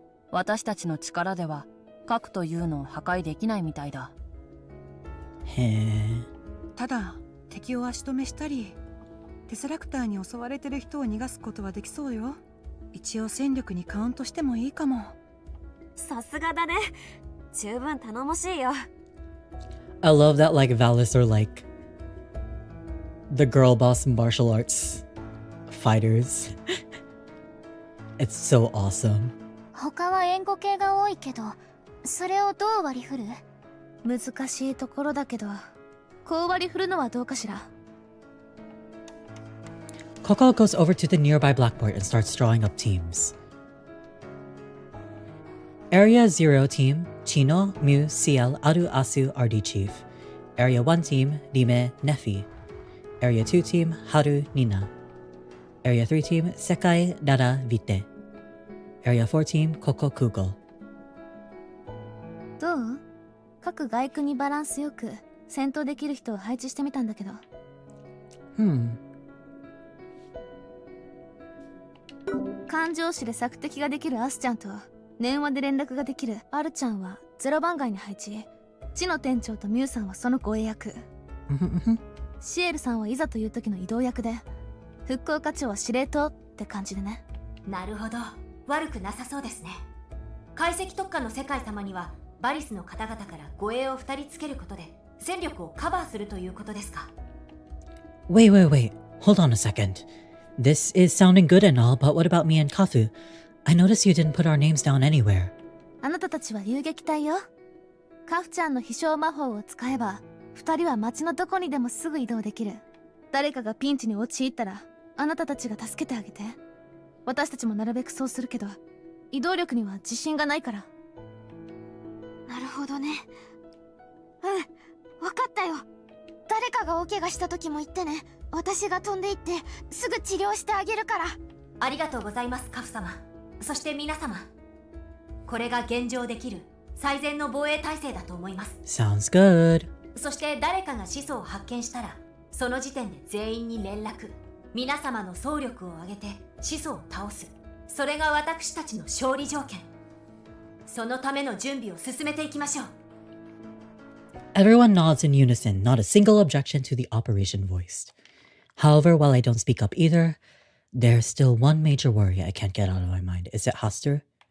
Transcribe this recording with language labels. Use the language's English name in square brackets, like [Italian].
[Japanese] 私たちの力では核というのを破壊できないみたいだ。ただ敵を足止めしたりテセラクターに襲われてる人を逃がすことはできそうよ。一応戦力にカウントしてもいいかも。さすがだね。十分頼もしいよ。 [English] I love that like Valis are like the girl boss martial arts fighters. It's so awesome. [Japanese] 他は援護系が多いけど、それをどう割り振る？難しいところだけど、こう割り振るのはどうかしら。 [English] Coco goes over to the nearby blackboard and starts drawing up teams. Area 0 team, Chino, Mu, Ciel, Aru, Asu, RD Chief. Area 1 team, Rime, Nefi. Area 2 team, Haru, Nina. Area 3 team, Sekai, Dara, Vite. Area 4 team, Coco, Kugo. [Japanese] どう？各外区にバランスよく戦闘できる人を配置してみたんだけど。感情詞で索敵ができるアスちゃんと電話で連絡ができるアルちゃんは0番街に配置。地の店長とミュウさんはその護衛役。シエルさんはいざという時の移動役で、復興課長は司令塔って感じでね。なるほど、悪くなさそうですね。解析特化の世界様にはバリスの方々から護衛を2人つけることで戦力をカバーするということですか？ [English] Wait. Hold on a second. This is sounding good and all, but what about me and Kafu? I noticed you didn't put our names down anywhere. [Japanese] あなたたちは遊撃隊よ。カフちゃんの飛翔魔法を使えば、2人は街のどこにでもすぐ移動できる。誰かがピンチに陥ったら、あなたたちが助けてあげて。私たちもなるべくそうするけど、移動力には自信がないから。なるほどね。わかったよ。誰かが大怪我した時も言ってね。私が飛んで行ってすぐ治療してあげるから。ありがとうございます、カフ様。そして皆様、これが現状できる最善の防衛体制だと思います。 [English] Sounds good. [Japanese] そして誰かが始祖を発見したらその時点で全員に連絡。皆様の総力を挙げて始祖を倒す。それが私たちの勝利条件。そのための準備を進めていきましょう。 [English] Everyone nods in unison, not a single objection to the operation voiced. However, while I don't speak up either, there's still one major worry I can't get out of my mind. Is it Haster?